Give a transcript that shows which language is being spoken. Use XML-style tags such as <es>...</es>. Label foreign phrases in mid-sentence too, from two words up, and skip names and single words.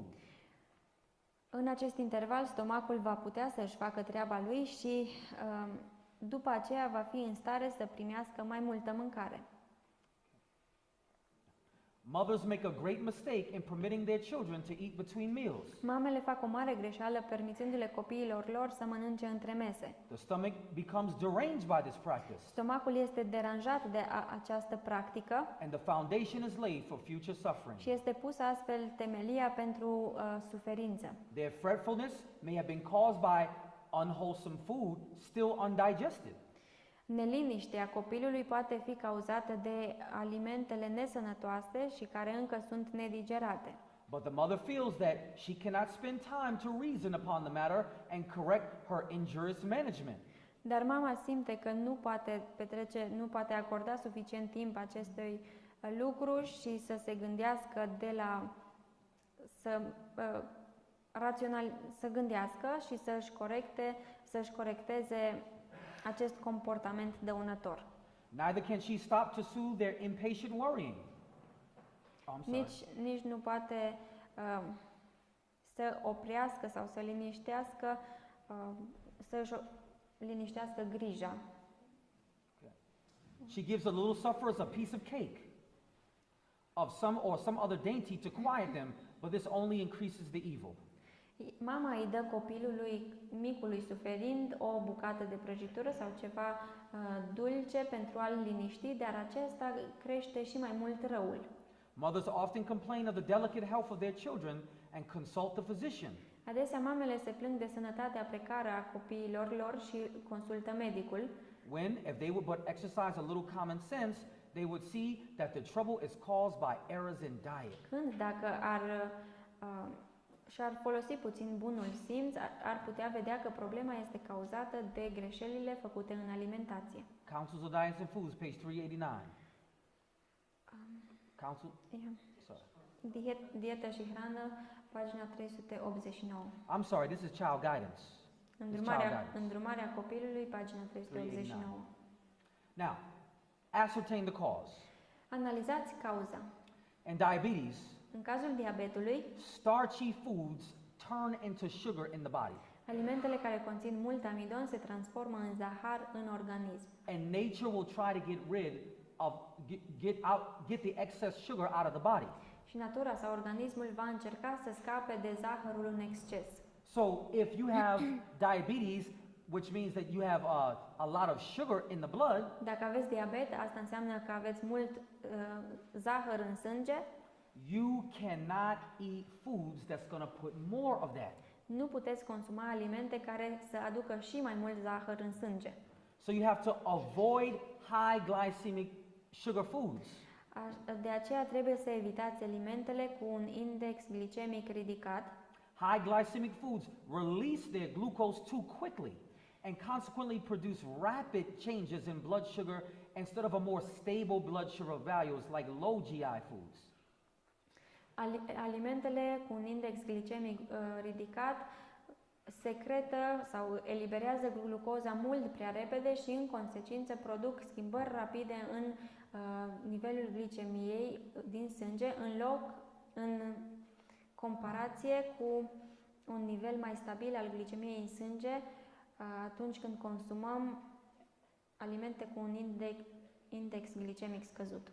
<ro>În acest interval, stomacul va putea să-și facă treaba lui și după aceea va fi în stare să primească mai multă mâncare.</ro> <en>Mothers make a great mistake in permitting their children to eat between meals.</en> <ro>Mamele fac o mare greșeală permițându-le copiilor lor să mănânce între mese.</ro> <en>The stomach becomes deranged by this practice,</en> <ro>Stomacul este deranjat de această practică</ro> <en>and the foundation is laid for future suffering.</en> <ro>și este pusă astfel temelia pentru suferință.</ro> <en>Their fretfulness may have been caused by unwholesome food still undigested.</en> <ro>Neliniștea copilului poate fi cauzată de alimentele nesănătoase și care încă sunt nedigerate.</ro> <en>But the mother feels that she cannot spend time to reason upon the matter and correct her injurious management.</en> <ro>Dar mama simte că nu poate acorda suficient timp acestui lucru și să se gândească să gândească și să-și corecteze acest comportament dăunător.</ro> <en>Neither can she stop to soothe their impatient worrying. Oh, I'm sorry.</en> <ro>Nici nu poate să oprească sau să să-și liniștească grija.</ro> <en>She gives the little sufferers a piece of cake of some other dainty to quiet them, but this only increases the evil.</en> <ro>Mama îi dă micului suferind o bucată de prăjitură sau ceva dulce pentru a-l liniști, dar acesta crește și mai mult răul.</ro> <en>Mothers often complain of the delicate health of their children and consult the physician.</en> <ro>Adesea mamele se plâng de sănătatea precară a copiilor lor și consultă medicul.</ro> <en>When, if they would but exercise a little common sense, they would see that the trouble is caused by errors in diet.</en> <ro>Când, dacă și-ar folosi puțin bunul simț, ar putea vedea că problema este cauzată de greșelile făcute în alimentație.</ro> <en>Councils of Diets and Foods, page 389. Council? Sorry.</en> <ro>Dietă și hrană, pagina 389.</ro> <en>I'm sorry, this is child guidance.</en> <ro>Îndrumarea copilului, pagina 389.</ro> <en>Now, ascertain the cause.</en> <ro>Analizați cauza.</ro> <en>In diabetes,</en> <ro>În cazul diabetului,</ro> <en>starchy foods turn into sugar in the body.</en> <ro>alimentele care conțin mult amidon se transformă în zahăr în organism.</ro> <en>And nature will try to get the excess sugar out of the body.</en> <ro>Și natura sau organismul va încerca să scape de zahărul în exces.</ro> <en>So if you have diabetes, which means that you have a lot of sugar in the blood,</en> <ro>Dacă aveți diabet, asta înseamnă că aveți mult zahăr în sânge.</ro> <en>you cannot eat foods that's going to put more of that.</en> <ro>Nu puteți consuma alimente care să aducă și mai mult zahăr în sânge.</ro> <en>So you have to avoid high glycemic sugar foods.</en> <ro>De aceea trebuie să evitați alimentele cu un index glicemic ridicat.</ro> <en>High glycemic foods release their glucose too quickly and consequently produce rapid changes in blood sugar instead of a more stable blood sugar values like low GI foods.</en> <ro>Alimentele cu un index glicemic ridicat secretă sau eliberează glucoza mult prea repede și în consecință produc schimbări rapide în nivelul glicemiei din sânge în comparație cu un nivel mai stabil al glicemiei în sânge atunci când consumăm alimente cu un index glicemic scăzut.</ro>